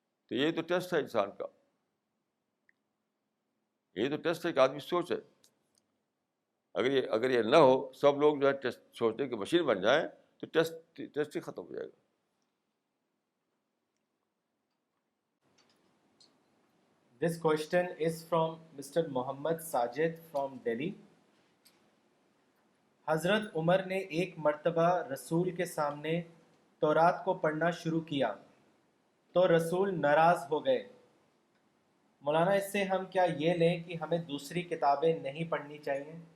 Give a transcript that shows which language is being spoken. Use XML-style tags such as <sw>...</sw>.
<ur>تو یہ تو ٹیسٹ ہے انسان کا. یہ تو ٹیسٹ ہے کہ آدمی سوچے. اگر یہ نہ ہو، سب لوگ جو ہے ٹیسٹ سوچنے کی مشین بن جائیں تو ٹیسٹ ہی ختم ہو جائے گا.</ur> <en>This question is from Mr. Mohammad Sajid from Delhi.</en> <ur>حضرت عمر نے ایک مرتبہ رسول کے سامنے تورات کو پڑھنا شروع کیا تو رسول ناراض ہو گئے. مولانا، اس سے ہم کیا یہ لیں کہ ہمیں دوسری کتابیں نہیں پڑھنی چاہیے؟</ur>